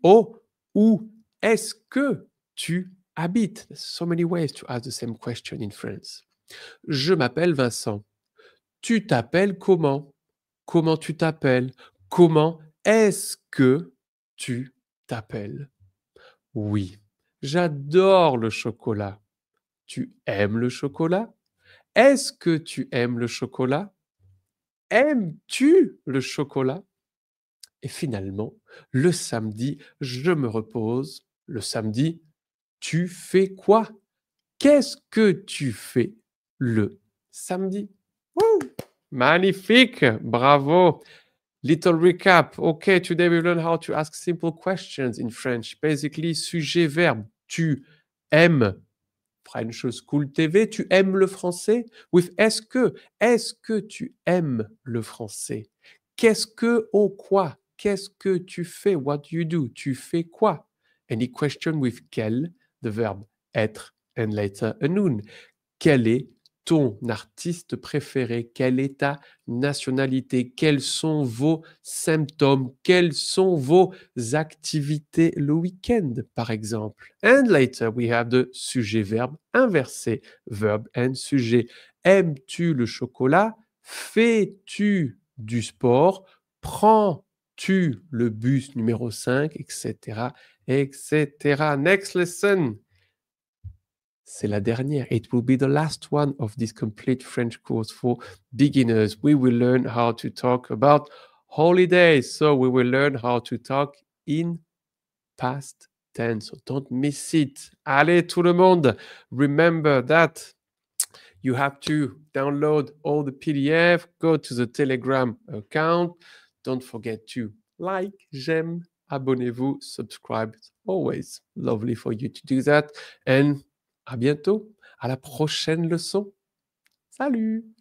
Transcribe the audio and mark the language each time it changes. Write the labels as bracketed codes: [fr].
[fr] Or où est-ce que tu habites? [en] There's so many ways to ask the same question in France. [fr] Je m'appelle Vincent. Tu t'appelles comment? Comment tu t'appelles? Comment est-ce que tu t'appelles? Oui, j'adore le chocolat. Tu aimes le chocolat? Est-ce que tu aimes le chocolat? Aimes-tu le chocolat? Et finalement, le samedi, je me repose. Le samedi, tu fais quoi? Qu'est-ce que tu fais le samedi? [en] Woo! Magnifique! Bravo! Little recap. Okay, today we learn how to ask simple questions in French. Basically, [fr] sujet, verbe. Tu aimes French School TV. Tu aimes le français? [en] With [fr] est-ce que? Est-ce que tu aimes le français? Qu'est-ce que ou quoi? Qu'est-ce que tu fais? [en] What do you do? [fr] Tu fais quoi? [en] Any question with quel, the verb être, and later a noun. [fr] Quel est ton artiste préféré? Quelle est ta nationalité? Quels sont vos symptômes? Quelles sont vos activités le week-end, par exemple? [en] And later, we have the sujet-verbe inversé, verb and sujet. [fr] Aimes-tu le chocolat? Fais-tu du sport? Prends-tu le bus numéro 5, etc., etc. Next lesson. C'est la dernière. [en] It will be the last one of this complete French course for beginners. We will learn how to talk about holidays. So we will learn how to talk in past tense. So don't miss it. [fr] Allez, tout le monde. [en] Remember that you have to download all the PDF, go to the Telegram account. Don't forget to like, [fr] j'aime, abonnez-vous, [en] subscribe. It's always lovely for you to do that. [fr] And à bientôt, à la prochaine leçon. Salut!